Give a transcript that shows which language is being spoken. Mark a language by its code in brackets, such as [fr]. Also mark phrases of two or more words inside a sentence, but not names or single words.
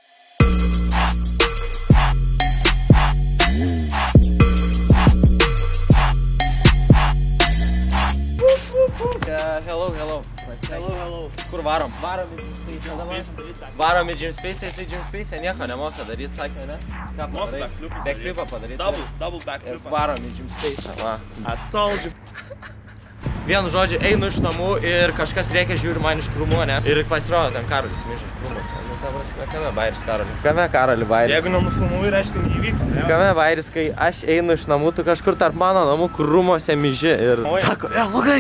[lt] Hello. Kur varom? Varom į Gym Space, jisai Gym Space nieko nemoka daryti, sakė, ne? Ką padarai? Backflipą padaryti. Double backflipą. Varom į Gym Space, va. [en] I told you. [lt] Vienu žodžiu, einu iš namų ir kažkas reikia žiūri man iš krūmų, ne? Ir pasirodo ten Karolis myža krūmuose. Nu, ta prasme, kame bairis Karoli? Kame Karoli bairis? Jeigu nenufilmuoji, reiškia neįvyko, ne? Kame bairis, kai aš einu iš namų, tu kažkur tarp mano namų krūmuose myži ir sako, logai!